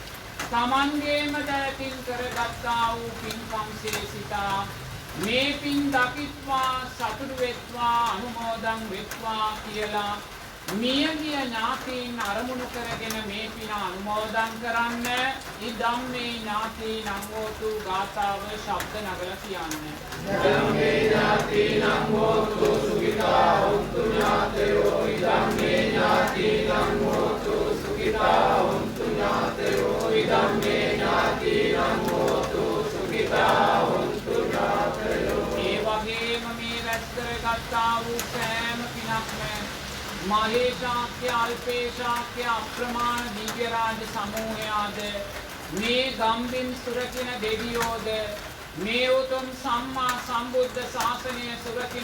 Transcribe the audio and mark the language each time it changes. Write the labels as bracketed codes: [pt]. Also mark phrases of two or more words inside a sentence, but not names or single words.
[si] තමන්ගේම දයතින් කරගත්තා වූ පින්කම්සේ සිතා මේ පින් දකිත්වා සතුටු වෙත්වා අනුමෝදන් වෙත්වා කියලා මියගිය ඥාතීන් අරමුණු කරගෙන මේ පින අනුමෝදන් කරන්න [pi] ඉදම්මේ ඥාතීනං හෝතු [si] ගාථාව ශබ්ද නගලා කියන්න. [pi] ඉදම්මේ ඥාතීනං හෝතු සුඛිතා හොන්තු ඥාතයෝ ඉදම්මේ ඥාතීනං හෝතු සුඛිතා හොන්තු ඥාතයෝ ඉදම්මේ ඥාතීනං හෝතු සුඛිතා හොන්තු ඥාතයෝ. [si] ඒ වගේම මේ රැස් කරගත්තා වූ සෑම පිනක්ම මහේශාක්‍ය අල්පේශාක්‍ය අප්‍රමාණ දිව්‍ය රාජ සමූහයාද මේ ගම්බින් සුරකින දෙවියෝද මේ උතුම් සම්මා සම්බුද්ධ ශාසනය සුරකින